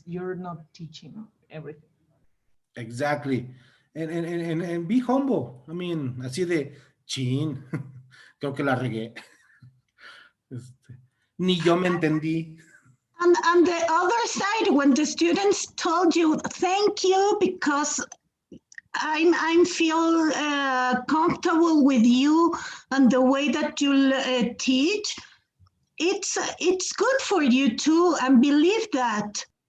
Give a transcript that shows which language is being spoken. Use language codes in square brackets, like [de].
[en] You're not teaching everything. Exactly. And be humble. I mean, [es] así de chin, creo que la regué. Ni yo me entendí. [en] And on the other side, when the students told you, thank you, because I feel comfortable with you and the way that you teach, it's good for you too, and believe that.